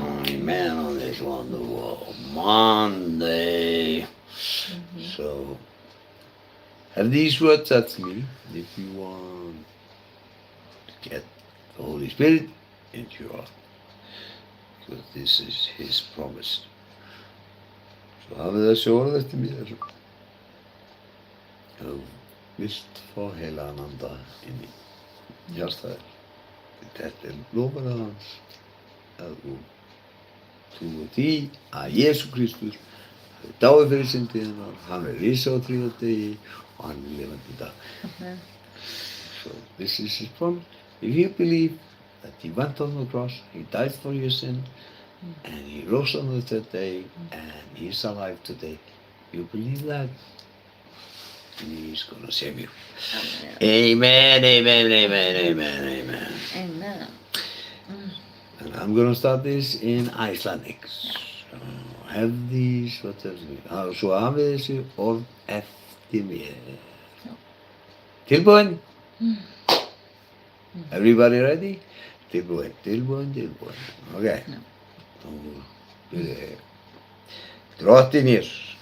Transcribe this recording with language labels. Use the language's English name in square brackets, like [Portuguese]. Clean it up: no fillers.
[English] Amen on this wonderful Monday. So, have these words at me if you want to get the Holy Spirit into your heart. Because this is His promise. [Icelandic] Svo hafið þessi orð eftir mér. Ef þú vilt fá heilagan anda inn í hjartaðir. Þetta er loforðið hans. Ef þú trúir því að Jesú Kristus hafi dáið fyrir syndirnar, hann er risa á þriðja degi og hann er lifandi í dag. Amen. [English] So this is His promise. If you believe that He went on the cross, He died for your sin, and He rose on the third day, and He's alive today, you believe that, and He's going to save you. Amen. Amen, amen, amen, amen. Amen. And I'm going to start this in Icelandic. [Icelandic] So have these, svo hafið þessi orð eftir mér. Tilbúin? [English] Everybody ready? Tilbúin. Okay. [Icelandic] Nú byrja ég. Drottinn Jesús,